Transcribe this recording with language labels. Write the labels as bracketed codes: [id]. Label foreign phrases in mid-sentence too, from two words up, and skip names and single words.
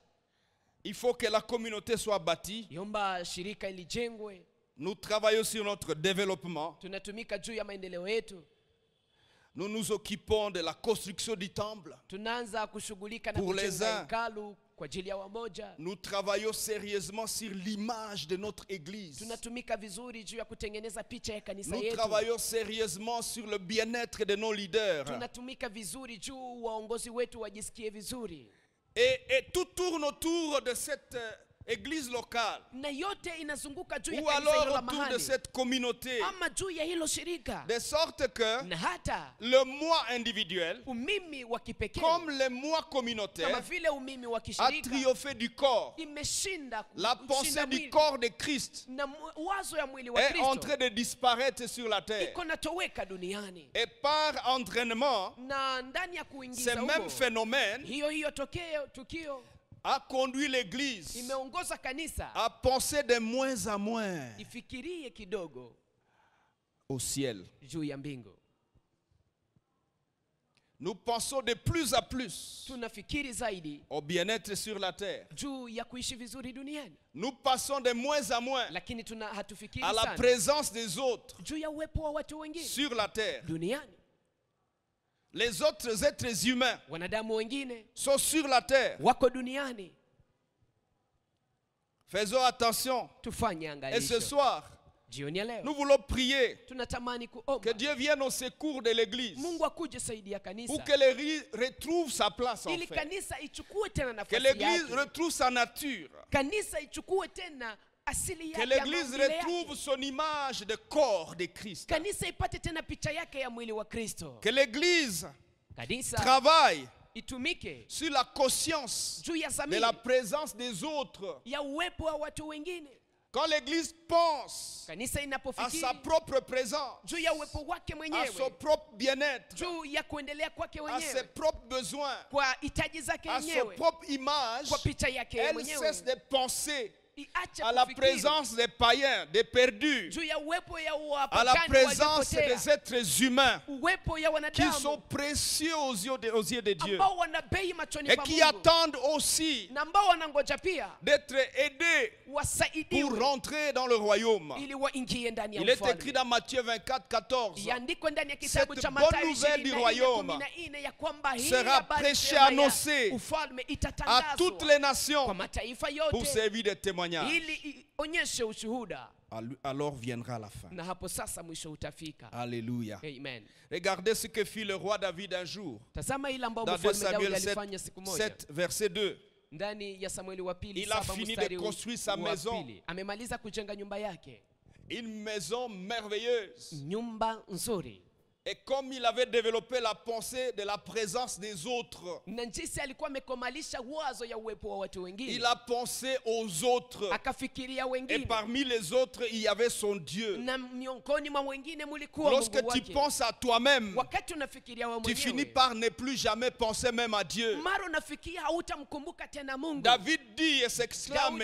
[fr] il faut que la communauté soit bâtie. [sw] yomba shirika ilijengwe. [fr] Nous travaillons sur notre développement. [sw] Tunatumika juu ya maendeleo yetu. [fr] Nous nous occupons de la construction du temple. [sw] Tunaanza kushughulika na [fr] Pour les [sw] kujenga [fr] uns. [sw] hekalu kwa ajili ya wamoja. [fr] Nous travaillons sérieusement sur l'image de notre église. [sw] Tunatumika vizuri juu ya kutengeneza picha ya kanisa [fr] Nous [sw] yetu. [fr] travaillons sérieusement sur le bien-être de nos leaders. [sw] Tunatumika vizuri juu waongozi wetu wajisikie vizuri. [fr] Et tout tourne autour de cette église locale. [sw] Na yote inazunguka juu ya [fr] Ou [sw] kanisa hilo [fr] alors la autour de [sw] mahali. [fr] cette communauté. [sw] Ama juu ya hilo shirika. [fr] De sorte que [sw] Na hata [fr] le moi individuel, [sw] umimi wa kipekee, [fr] comme le moi [sw] kama [fr] communautaire, [sw] vile umimi wa [fr] a [sw] kishirika, [fr] triomphé du corps. [sw] imeshinda [fr] La pensée du corps de Christ [sw] na wazo ya mwili wa [fr] est en [sw] Kristo [fr] train de disparaître sur la terre. [sw] iko natoweka duniani. [fr] Et par entraînement, [sw] Na ndani ya [fr] ce [sw] kuingiza [fr] même [sw] huko, [fr] phénomène [sw] hiyo tukio [fr] a conduit l'église [sw] imeongoza kanisa [fr] à penser de moins en moins [sw] ifikirie kidogo [fr] au ciel. [sw] juu ya mbingu. [fr] Nous pensons de plus en plus [sw] Tunafikiri zaidi [fr] au bien-être sur la terre. [sw] juu ya kuishi vizuri duniani, [fr] Nous passons de moins en moins [sw] lakini hatufikiri [fr] à la [sw] sana [fr] présence des autres [sw] juu ya uwepo wa watu wengine [fr] sur la terre. [sw] duniani. [fr] Les autres êtres humains [sw] Wanadamu wengine [fr] sont sur la terre. [sw] wako duniani. [fr] Faisons attention. [sw] Tufanye [fr] Et ce [sw] angalisho. [fr] soir, [sw] Jioni ya leo [fr] nous voulons prier [sw] tunatamani [fr] que [sw] kuomba [fr] Dieu vienne au secours de l'église [sw] Mungu akuje saidia [fr] pour [sw] kanisa [fr] que l'église retrouve sa place en [sw] ili [fr] fait. [sw] kanisa ichukue tena [fr] Que [sw] nafasi [fr] l'église [sw] yake. [fr] retrouve sa nature. [sw] Kanisa ichukue tena asili [fr] Que [sw] yake ya [fr] l'église [sw] maumbile [fr] retrouve [sw] yake. [fr] son image de corps de Christ. [sw] Kanisa ipate tena picha yake ya mwili wa Kristo. [fr] Que l'église [sw] Kanisa [fr] travaille [sw] itumike [fr] sur la conscience [sw] juu ya [fr] de [sw] zamiri [fr] la présence des autres. [sw] ya uwepo wa watu wengine. [fr] Quand l'église pense [sw] Kanisa [fr] à [sw] inapofikiri [fr] sa propre présence, [sw] juu ya uwepo wake [fr] à son [sw] mwenyewe, [fr] propre bien-être, [sw] juu ya kuendelea kwake [fr] à ses [sw] wenyewe, [fr] propres besoins, [sw] kwa hitaji zake [fr] à son [sw] wenyewe, [fr] propre image, [sw] kwa picha yake [fr] elle [sw] mwenyewe, [fr] cesse de penser [sw] iache [fr] à la [sw] kufikiri [fr] présence des païens, des perdus, [sw] juu ya uwepo ya [fr] à la [sw] wapagani [fr] présence [sw] waliopotea, [fr] des êtres humains [sw] uwepo ya [fr] qui [sw] wanadamu [fr] sont précieux aux yeux de Dieu [sw] ambao wana bei machoni [fr] et [sw] pa [fr] qui [sw] Mungu [fr] attendent aussi [sw] na ambao wanangoja pia [fr] d'être aidés pour [sw] wasaidiwe [fr] rentrer dans le royaume. [sw] ili waingie ndani ya [fr] Il est écrit [sw] ufalme. [fr] dans Matthieu 24, 14. [sw] Iandikwe ndani ya kitabu [fr] Cette [sw] cha [fr] bonne [sw] Mathayo [fr] nouvelle du [sw] 24, [fr] royaume [sw] 14 ya kwamba hii [fr] sera [sw] habari [fr] prêchée, [sw] njema ya [fr] annoncée [sw] ufalme [fr] à [sw] itatangazwa [fr] toutes les [sw] kwa [fr] nations [sw] mataifa [fr] pour [sw] yote [fr] servir de témoignage. [sw] ili ionyeshe ushuhuda, [fr] Alors viendra la fin. [sw] na hapo sasa mwisho utafika. [fr] Alléluia. Amen. Regardez ce que fit le roi David un jour. [sw] Tazama ile ambayo [fr] Dans 2 [sw] mfalme Daudi [fr] Samuel [sw] alifanya [fr] 7, [sw] siku moja [fr] 7, verset 2. [sw] ndani ya Samueli wa pili [fr] Il a [sw] 7 [fr] fini de [sw] mstari [fr] construire sa [sw] wa [fr] maison. [sw] pili. Amemaliza kujenga nyumba yake, [fr] Une maison merveilleuse. [sw] nyumba nzuri. [fr] Et comme il avait développé la pensée de la présence des autres, [sw] na jinsi alikuwa amekomalisha wazo ya uwepo wa watu wengine, [fr] il a pensé aux autres. [sw] akafikiria [fr] Et [sw] wengine, [fr] parmi les autres, il y avait son Dieu. [sw] na miongoni mwa wengine mulikuwa [fr] Lorsque [sw] Mungu [fr] tu [sw] wake. [fr] penses à toi-même, [sw] Wakati unafikiria wewe [fr] tu finis [sw] mwenyewe, [fr] par ne plus jamais penser même à Dieu. [sw] mara unafikia hautamkumbuka tena Mungu. [fr] David dit et s'exclame